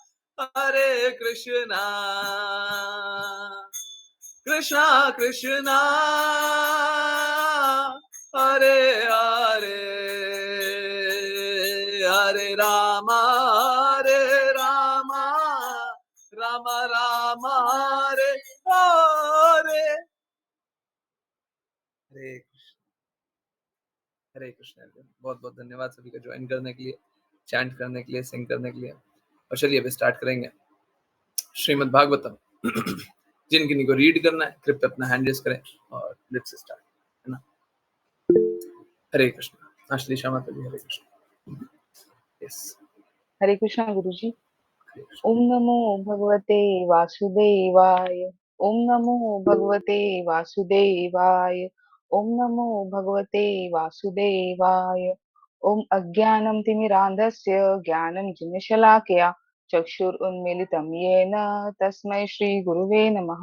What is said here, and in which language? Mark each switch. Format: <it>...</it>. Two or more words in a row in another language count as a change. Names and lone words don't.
<hi>Hare Krishna, Krishna Krishna, Hare Hare, Hare Rama, Hare Rama, Rama Rama, Hare Hare. हरे कृष्ण, हरे कृष्ण। बहुत बहुत धन्यवाद सभी का ज्वाइन करने के लिए, चैंट करने के लिए, सिंग करने के लिए। और चलिए अभी स्टार्ट करेंगे श्रीमद् भागवतम। जिन किन्हीं को रीड करना है कृपया अपना हैंड रेज करें और</hi> <en>let's start,</en> <hi>है ना। हरे कृष्ण। आश्री श्यामा जी, हरे कृष्ण। यस, हरे कृष्णा गुरुजी। हरे कृष्ण।</hi> <sa>ओम नमो भगवते वासुदेवाय। ओम नमो भगवते वासुदेवाय। ओम नमो भगवते वासुदेवाय। ओम अज्ञानं तिमिरान्धस्य ज्ञानं जिनशलाकया चक्षुरुन्मीलितं येन तस्मै श्रीगुरुवे नमः।</sa>